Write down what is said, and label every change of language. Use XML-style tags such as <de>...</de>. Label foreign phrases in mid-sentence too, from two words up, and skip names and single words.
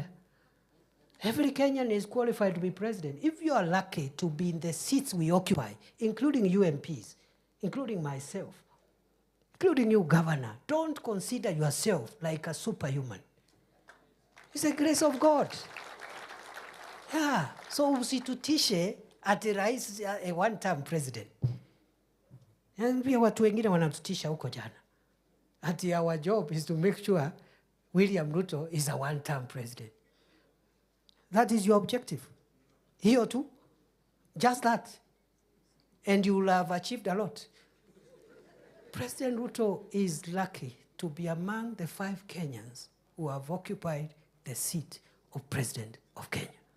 <en>Every Kenyan is qualified to be president. If you are lucky to be in the seats we occupy, including UMPs, including myself, including you, governor, don't consider yourself like a superhuman. It's the grace of God. Yeah, so</en> <sw>usitutishe ati rais</sw> <en>a one-term president.</en> <sw>And pia watu wengine wanatutisha huko jana.</sw> <en>Ati our job is to make sure William Ruto is a one-term president. That is your objective. Here too, just that. And you will have achieved a lot. President Ruto is lucky to be among the 5 Kenyans who have occupied the seat of President of Kenya.</en>